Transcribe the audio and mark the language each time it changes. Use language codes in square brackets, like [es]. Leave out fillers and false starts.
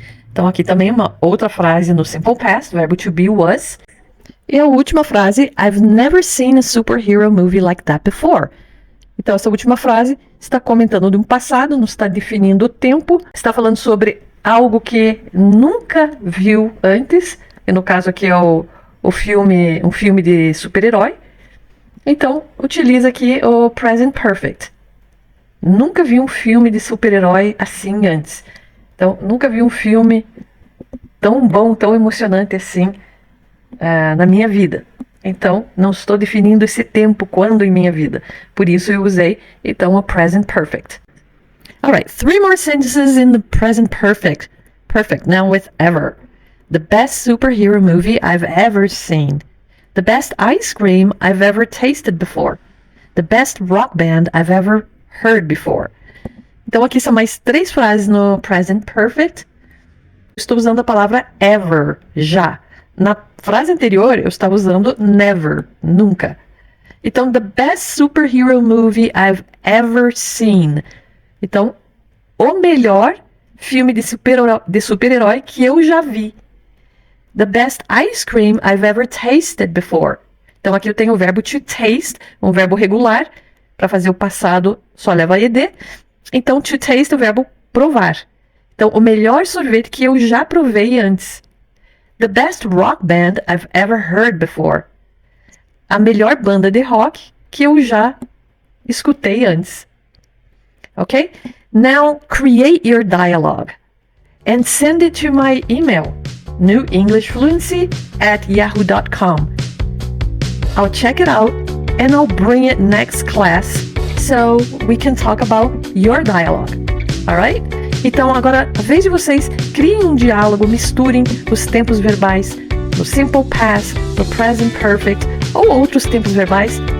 [pt] Então aqui também uma outra frase no simple past, o verbo to be was. E a última frase, [en] I've never seen a superhero movie like that before. [pt] Então essa última frase está comentando de um passado, não está definindo o tempo, está falando sobre algo que nunca viu antes, e no caso aqui é um filme de super-herói. Então utiliza aqui o present perfect. Nunca vi um filme de super-herói assim antes. Então, nunca vi um filme tão bom, tão emocionante assim na minha vida. Então, não estou definindo esse tempo, quando em minha vida. Por isso eu usei, então, o present perfect. [en] Alright, 3 more sentences in the present perfect. Perfect, now with ever. The best superhero movie I've ever seen. The best ice cream I've ever tasted before. The best rock band I've ever heard before. [pt] Então aqui são mais 3 frases no present perfect. Estou usando a palavra ever, já. Na frase anterior eu estava usando never, nunca. [en] Então, the best superhero movie I've ever seen. [pt] Então, o melhor filme de super-herói que eu já vi. [en] The best ice cream I've ever tasted before. [pt] Então aqui eu tenho o verbo to taste, um verbo regular. Para fazer o passado só leva ed. Então, to taste é o verbo provar. Então, o melhor sorvete que eu já provei antes. [en] The best rock band I've ever heard before. [pt] A melhor banda de rock que eu já escutei antes. [en] Ok? Now, create your dialogue. And send it to my email. newenglishfluency@yahoo.com. I'll check it out and I'll bring it next class so we can talk about your dialogue. Alright? [pt] Então agora, a vez de vocês, criem um diálogo, misturem os tempos verbais no simple past, no present perfect ou outros tempos verbais.